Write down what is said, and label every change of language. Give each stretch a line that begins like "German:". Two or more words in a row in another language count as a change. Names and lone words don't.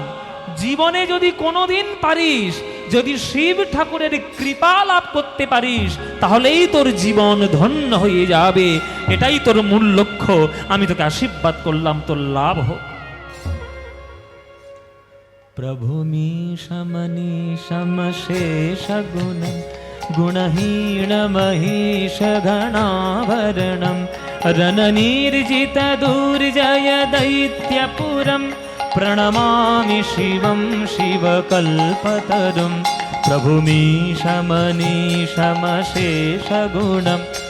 Bangla: জীবনে যদি কোনোদিন পারিস, যদি শিব ঠাকুরের কৃপা লাভ করতে পারিস, তাহলেই তোর জীবন ধন্য হয়ে যাবে। এটাই তোর মূল লক্ষ্য। আমি তোকে আশীর্বাদ করলাম, তোর লাভ হোক।
Sanskrit: प्रभुमीशमनीशमशेषगुणं गुणहीनमहीषगणाभरणं रणनिर्जितदुर्जय दैत्यपुरं प्रणमामि शिवं शिवकल्पतरुं प्रभुमीशमनीशमशेषगुणं